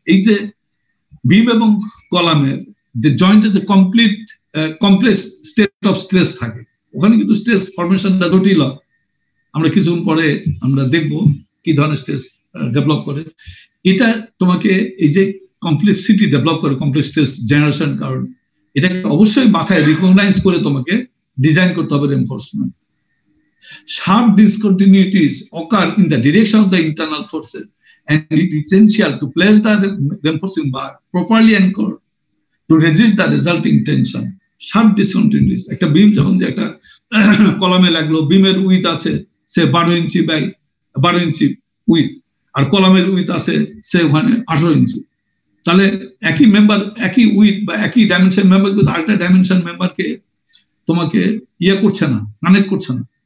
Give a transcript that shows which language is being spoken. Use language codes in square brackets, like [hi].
[bn] এই যে বিম এবং কলামের যে জয়েন্ট যে complete complex state of stress থাকে, ওখানে কিন্তু স্ট্রেস ফরমেশনটা জটিল। আমরা কিছুক্ষণ পরে আমরা দেখবো কি ধরনের স্ট্রেস ডেভেলপ করে। এটা তোমাকে এই যে কমপ্লেক্সিটি ডেভেলপ করে, কমপ্লেক্স স্ট্রেস জেনারেশন কারণ, এটাকে অবশ্যই মাথায় রিকগনাইজ করে তোমাকে ডিজাইন করতে হবে reinforcement. [en] Sharp discontinuities occur in the direction of the internal forces, and it is essential to place the reinforcing bar properly anchored to resist the resulting tension. Sharp discontinuities, [bn] একটা বিম যখন যে একটা কলামে লাগলো, বিমের উইথ আছে সে 12 ইঞ্চি বাই 12 ইঞ্চি উইথ, আর কলামের with আছে সে ওখানে 18 ইঞ্চি। তাহলে একই মেম্বার, একই উইথ বা একই ডাইমেনশন মেম্বার কিন্তু আরেকটা ডাইমেনশন মেম্বারকে তোমাকে ইয়ে করছে না, কানেক্ট করছে না।